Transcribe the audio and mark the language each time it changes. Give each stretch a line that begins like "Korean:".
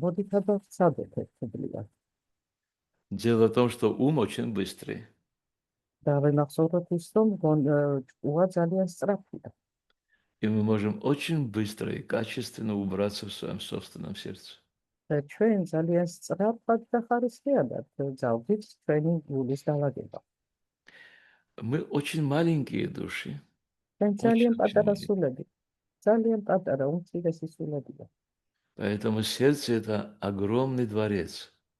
Georgian: მოდით აბა ვცადოთ ერთობლივად.
Russian: Дело в том, что ум очень быстрый.
Georgian: და ვიმახსოვროთ ის, რომ ჭკუა ძალიან სწრაფია.
Russian: И мы можем очень быстро и качественно убраться в своем собственном сердце.
Georgian: და ჩვენ ძალიან სწრაფად და ხარისხიანად გავდით ჩვენი გულის დაალაგება.
Russian: Мы очень маленькие души.
Georgian: ჩვენ ძალიან
Russian: Очень
Georgian: პატარა
Russian: маленькие.
Georgian: სულები, ძალიან პატარა უმცირესი სულებია.
Russian: Поэтому сердце – это огромный дворец.